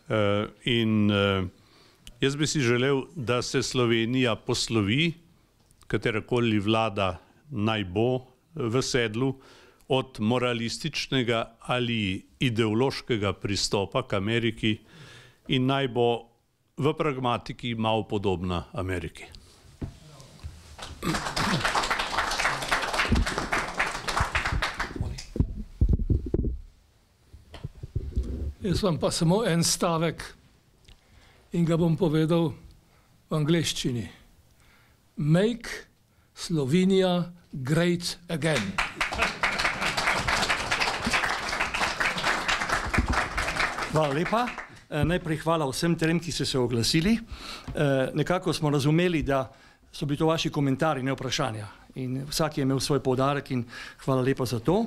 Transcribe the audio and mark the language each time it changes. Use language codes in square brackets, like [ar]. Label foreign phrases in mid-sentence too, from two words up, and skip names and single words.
[sl] In jaz bi si želel, da se Slovenija poslovi, katerakoli vlada naj bo v sedlu, od moralističnega ali ideološkega pristopa k Ameriki in naj bo v pragmatiki malo podobna Ameriki. Jaz vam pa samo en stavek in ga bom povedal v angleščini. [en] Make Slovenia great again. [sl] Hvala lepa. Najprej hvala vsem trem, ki ste se oglasili. Nekako smo razumeli, da so bili to vaši komentarji, ne vprašanja. In vsak je imel svoj poudarek in hvala lepa za to.